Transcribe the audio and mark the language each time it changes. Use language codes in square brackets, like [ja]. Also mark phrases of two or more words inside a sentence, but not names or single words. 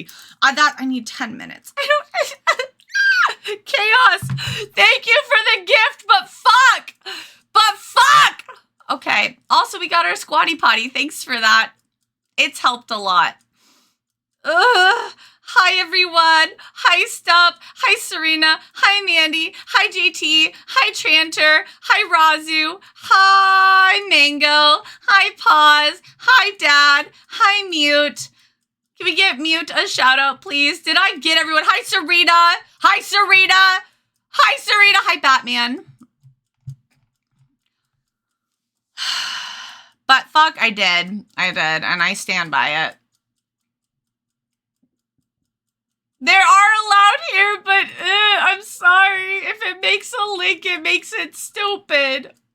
[en] I need 10 minutes. I don't... Chaos! Thank you for the gift, but fuck! Okay. Also, we got our squatty potty. Thanks for that. It's helped a lot. Ugh. Hi, everyone. Hi, Stup. Hi, Serena. Hi, Mandy. Hi, JT. Hi, Tranter. Hi, Razu. Hi, Mango. Hi, Pause. Hi, Dad. Hi, Mute. Can we get Mute a shout out, please? Did I get everyone? Hi, Serena. Hi, Serena. Hi, Serena. Hi, Batman. But fuck, I did, and I stand by it. There are allowed here, but I'm sorry. If it makes a link, it makes it stupid.